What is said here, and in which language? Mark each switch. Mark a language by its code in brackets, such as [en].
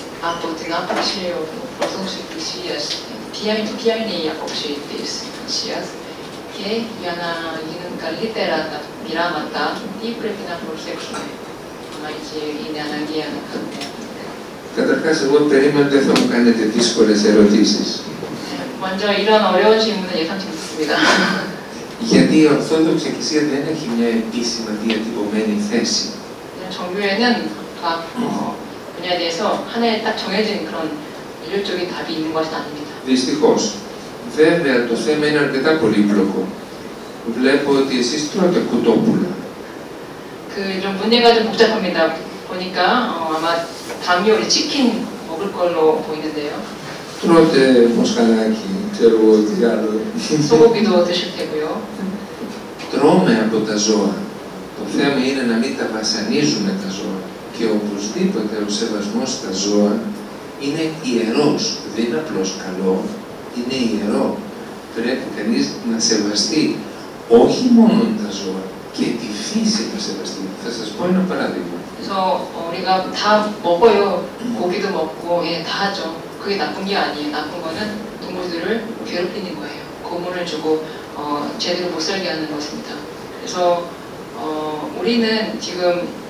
[el] Από την άποψη ορθόδοξη εκκλησίας, ποια είναι η άποψη της εκκλησίας και για να γίνουν καλύτερα τα πειράματα, τι πρέπει να προσέξουμε, αν είναι αναγκαία να κάνουμε. Καταρχάς, εγώ περίμενα ότι δεν θα μου κάνετε δύσκολες ερωτήσεις. [ko] 먼저 이런 어려운 질문은 예상치 못했습니다. [el] Γιατί η Ορθόδοξη Εκκλησία δεν έχει μια επίσημα διατυπωμένη θέση. [ko] 정교회는 각 분야에 대해서 하나의 딱 정해진 그런 일률적인 답이 있는 것은 아닙니다. [el] Δυστυχώς. Βέβαια, το θέμα είναι αρκετά πολύπλοκο. Βλέπω ότι εσείς τρώτε κουτόπουλα. [ko] 좀 문제가 좀 복잡합니다. 보니까 아마 밤 요리 치킨 먹을 걸로 보이는데요. [el] Τρώτε μοσχαράκι, ξέρω εγώ τι άλλο. [ko] 소고기도 드실 테고요. [el] Τρώμε από τα ζώα. Το θέμα είναι να μην τα βασανίζουμε τα ζώα. Και οπωσδήποτε ο σεβασμός στα ζώα είναι ιερός. Δεν είναι απλώς καλό, είναι ιερό. Πρέπει κανείς να σεβαστεί όχι μόνο τα ζώα και τη φύση να σεβαστεί. Θα σας πω ένα παράδειγμα. [ko] 그래서 우리가 다 먹어요. 고기도 먹고 다 하죠. 그게 나쁜 게 아니에요. 나쁜 거는 동물들을 괴롭히는 거예요. 고문을 주고 제대로 못 살게 하는 것입니다. 그래서 우리는 지금